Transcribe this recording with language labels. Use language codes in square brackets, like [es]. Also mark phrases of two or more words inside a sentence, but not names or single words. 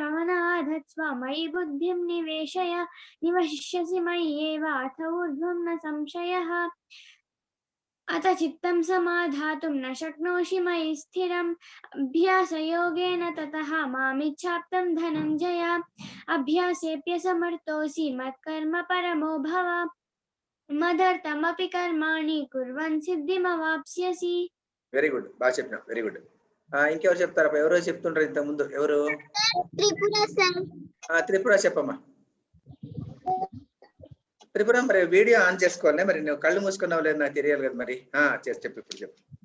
[sa] मनः धत्स्व मयि बुद्धिं निवेशय निवशिष्यसि मय्येव अथ ऊर्ध्वं न संशयः अथ चित्तं समाधातुं न शक्नोषि मयि स्थिरम् अभ्यासयोगेन ततः मामिच्छाप्तं धनञ्जय अभ्यासेऽप्यसमर्थोऽसि मत्कर्म परमो भव मदर्थमपि कर्माणि कुर्वन् सिद्धिमवाप्स्यसि. [en] very good, [te] బాగా చెప్పినా, [en] very good. [te] ఇంకెవరు చెప్తారా? ఎవరో చెప్తుంటారు ఇంత ముందు, ఎవరు? త్రిపుర సార్. త్రిపుర చెప్పమ్మా. త్రిపుర మరి [en] video on [te] చేసుకోవాలి, మరి నువ్వు కళ్ళు మూసుకున్నావు లేదు నాకు తెలియాలి కదా మరి. చెప్పు, ఇప్పుడు చెప్పు.